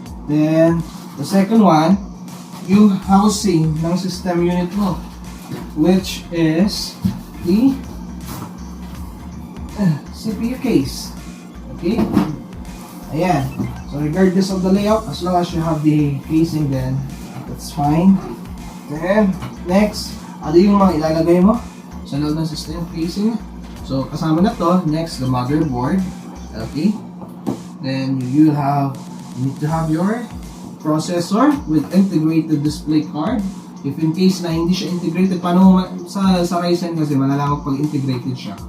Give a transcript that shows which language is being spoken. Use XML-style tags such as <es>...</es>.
<en>Then, the second one, yung housing ng system unit mo, which is the CPU case. Okay? Ayan. So, regardless of the layout, as long as you have the casing, then that's fine.</en> <tl>Then, next, ano yung mga ilalagay mo sa loob ng system casing?</tl> <en>So, kasama na to. Next, the motherboard. Okay? Then, you need to have your processor with integrated display card. If in case</en> <tl>na hindi siya integrated, paano sa Ryzen kasi malalaman pag integrated siya.</tl>